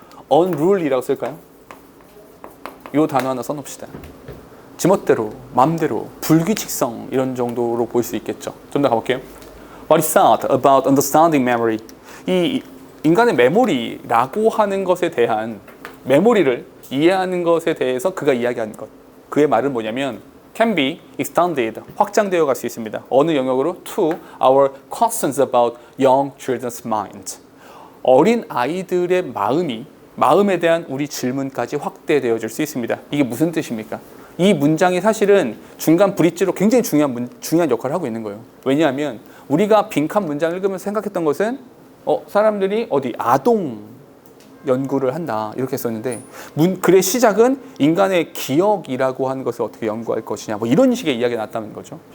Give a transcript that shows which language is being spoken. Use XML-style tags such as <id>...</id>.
<ko>unruly라고 쓸까요? 이 단어 하나 써놓읍시다. 지멋대로, 맘대로, 불규칙성, 이런 정도로 볼 수 있겠죠. 좀 더 가볼게요.</ko> <en>What is said about understanding memory?</en> <ko>이 인간의 메모리라고 하는 것에 대한, 메모리를 이해하는 것에 대해서 그가 이야기하는 것. 그의 말은 뭐냐면</ko> <en>can be extended,</en> <ko>확장되어 갈 수 있습니다. 어느 영역으로?</ko> <en>To our questions about young children's minds.</en> <ko>어린 아이들의 마음에 대한 우리 질문까지 확대되어질 수 있습니다. 이게 무슨 뜻입니까? 이 문장이 사실은 중간 브릿지로 굉장히 중요한 역할을 하고 있는 거예요. 왜냐하면 우리가 빈칸 문장을 읽으면서 생각했던 것은 사람들이 아동 연구를 한다 이렇게 했었는데 글의 시작은 인간의 기억이라고 하는 것을 어떻게 연구할 것이냐 뭐 이런 식의 이야기가 나왔다는 거죠.</ko>